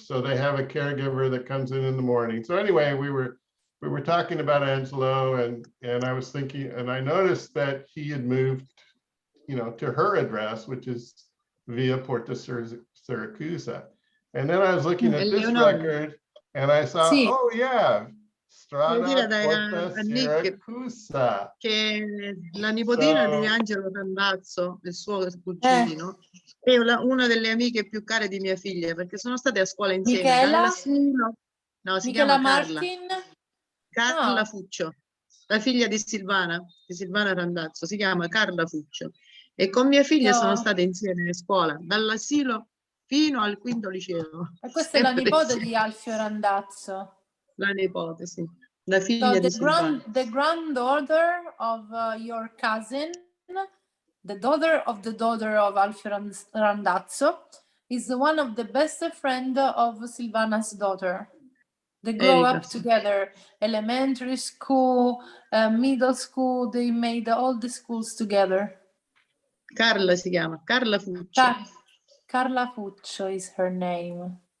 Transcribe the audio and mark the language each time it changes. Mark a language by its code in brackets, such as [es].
[en] So they have a caregiver that comes in the morning. So anyway, we were talking about Angelo, and I was thinking, and I noticed that he had moved, to her address, which is Via Porta Siracusa. And then I was looking at this record, and I saw, oh yeah, Strada Porta Siracusa. [it] Che la nipotina di Angelo Randazzo, il suo cugino, è una delle amiche più care di mia figlia, perché sono state a scuola insieme. Michela? No, si Michela chiama Carla. Martin? Carla Fuccio, la figlia di Silvana Randazzo, si chiama Carla Fuccio. E con mia figlia sono state insieme a scuola, dall'asilo fino al quinto liceo. E questa è la nipote di Alfio Randazzo. La nipote, sì. La figlia di Silvana. [en] The granddaughter of your cousin, the daughter of Alfio Randazzo, is one of the best friend of Silvana's daughter. They grow up together, elementary school, middle school, they made all the schools together. [it] Carla si chiama, Carla Fuccio. [en] Carla Fuccio is her name.